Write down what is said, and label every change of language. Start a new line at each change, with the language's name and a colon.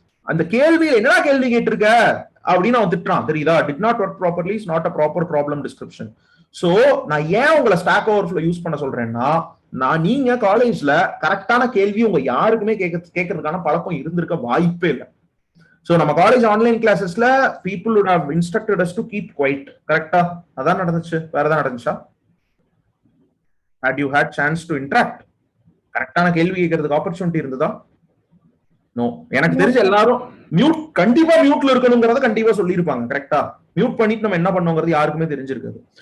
Tamil: அந்த கேள்வியில என்னடா கேள்வி கேட்டிருக்க அப்படின்னு அவன் திட்டுறான், தெரியுதா?
English: Did not work properly is not a proper problem description.
Tamil: So நான் ஏன் உங்களை ஸ்டாக் ஓவர்ஃப்ளோ யூஸ் பண்ண சொல்றேன்னா, நீங்க காலேஜ்ல கரெக்டான கேள்வி உங்க யாருக்குமே கேட்கறதுக்கான பழக்கம் இருந்திருக்க வாய்ப்பே இல்லை. சோ நம்ம college online கிளாஸஸ்ல
English: people would have instructed us to keep quiet.
Tamil: கரெக்டா? அதான் நடந்துச்சு. வேற ஏதாவது நடந்துச்சா?
English: had you had chance to interact?
Tamil: கரெக்டான கேள்வி கேட்கறதுக்கு ஆப்பர்ச்சுனிட்டி இருந்ததா? நோ. எனக்கு தெரிஞ்ச எல்லாரும் கண்டிப்பா மியூட்ல இருக்கணுங்கிறத கண்டிப்பா சொல்லியிருப்பாங்க. கரெக்டா? மியூட் பண்ணிட்டு நம்ம என்ன பண்ணோங்கிறது யாருக்குமே தெரிஞ்சிருக்காது.